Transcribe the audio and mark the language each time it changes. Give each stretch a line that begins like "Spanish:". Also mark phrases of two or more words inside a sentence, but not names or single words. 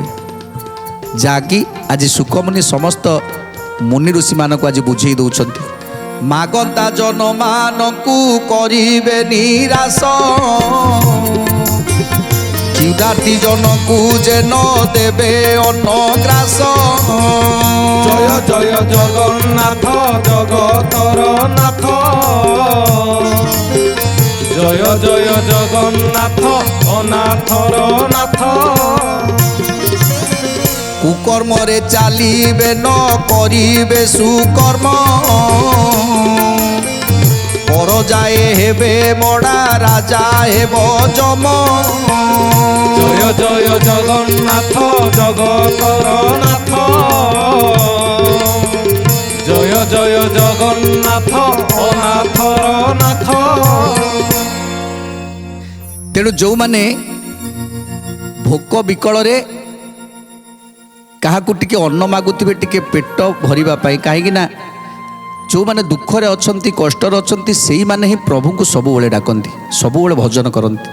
Odia: ଯାହାକି ଆଜି ସୁଖମୁନି ସମସ୍ତ ମୁନି ଋଷିମାନଙ୍କୁ ଆଜି ବୁଝେଇ ଦେଉଛନ୍ତି। ମାଗନ୍ତା ଜନମାନଙ୍କୁ କରିବେ ନିରାଶ, କ୍ଷୁଧାର୍ଥୀ ଜନକୁ ଯେ ନ ଦେବେ ଅନ୍ନଗ୍ରାସ। ଜୟ ଜୟ ଜଗନ୍ନାଥ ଜଗତର ନାଥ, ଜୟ ଜଗନ୍ନାଥ ଅନାଥର ନାଥ। କୁକର୍ମରେ ଚାଲିବେ ନ କରିବେ ସୁକର୍ମ, ପରଜାୟେ ହେବେ ମଡ଼ା ରାଜା ହେବ ଯମ। ଜୟ ଜୟ ଜଗନ୍ନାଥ ଜଗତର ନାଥ, ଜୟ ଜୟ ଜଗନ୍ନାଥ ଅନାଥର ନାଥ। তেণু ଯେଉଁମାନେ ଭୋକ ବିକଳରେ କାହାକୁ ଟିକେ ଅନ୍ନ ମାଗୁଥିବେ ଟିକେ ପେଟ ଭରିବା ପାଇଁ, କାହିଁକି ନା ଯେଉଁମାନେ ଦୁଃଖରେ ଅଛନ୍ତି କଷ୍ଟରେ ଅଛନ୍ତି ସେଇମାନେ ହିଁ ପ୍ରଭୁଙ୍କୁ ସବୁବେଳେ ଡାକନ୍ତି, ସବୁବେଳେ ଭଜନ କରନ୍ତି।